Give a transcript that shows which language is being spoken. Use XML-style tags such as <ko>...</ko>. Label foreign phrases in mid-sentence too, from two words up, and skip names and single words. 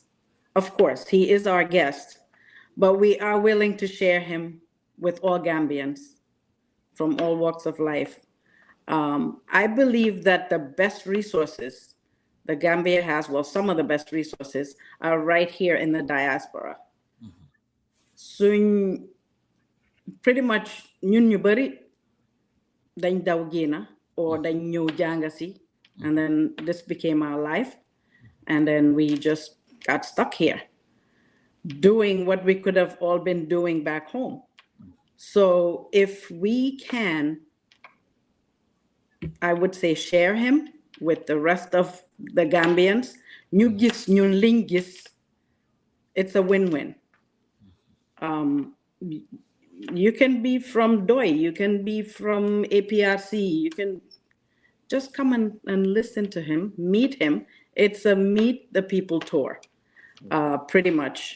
<en>Of course, he is our guest, but we are willing to share him with all Gambians from all walks of life. I believe that the best resources the Gambia has, well, some of the best resources are right here in the diaspora. So pretty much</en> <wo>ñun ñu bari dañ daw génna or dañ ñëw jànga si,</wo> <en>and then this became our life, and then we just got stuck here doing what we could have all been doing back home. So if we can, I would say, share him with the rest of the Gambians,</en> <wo>ñu gis ñun liñ gis,</wo> <en>it's a win-win. You can be from DOI, you can be from APRC, you can just come and listen to him, meet him. It's a meet the people tour, pretty much.</en>